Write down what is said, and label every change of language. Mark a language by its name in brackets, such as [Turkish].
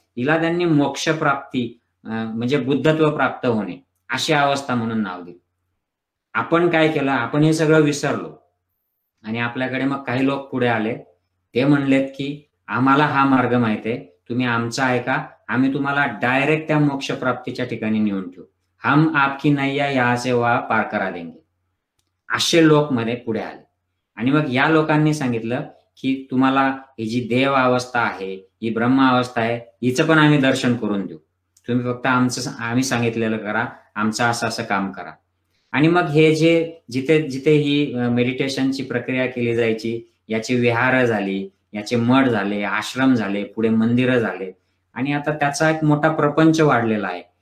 [Marathi] हिला त्यांनी मोक्ष प्राप्ती म्हणजे बुद्धत्व प्राप्त होणे अशी अवस्था म्हणून नाव दिलं. आपण काय केलं, आपण हे सगळं विसरलो आणि आपल्याकडे मग काही लोक पुढे आले. ते म्हणलेत की आम्हाला हा मार्ग माहिती आहे, तुम्ही आमचा ऐका, आम्ही तुम्हाला डायरेक्ट त्या मोक्ष प्राप्तीच्या ठिकाणी नेऊन ठेवू. [Hindi] हम आपकी नैया यहाँ से वहाँ पार करा देंगे. [Marathi] असे लोक मध्ये पुढे आले. आणि मग या लोकांनी सांगितलं की तुम्हाला ही जी देव अवस्था आहे, ही ब्रह्म अवस्था आहे, हिचं पण आम्ही दर्शन करून देऊ. तुम्ही फक्त आम्ही सांगितलेलं करा, आमचं असं असं काम करा. आणि मग हे जे जिथे जिथे ही मेडिटेशनची प्रक्रिया केली जायची, याची विहार झाली, याचे मठ झाले, आश्रम झाले, पुढे मंदिरं झाले आणि आता त्याचा एक मोठा प्रपंच वाढलेला आहे.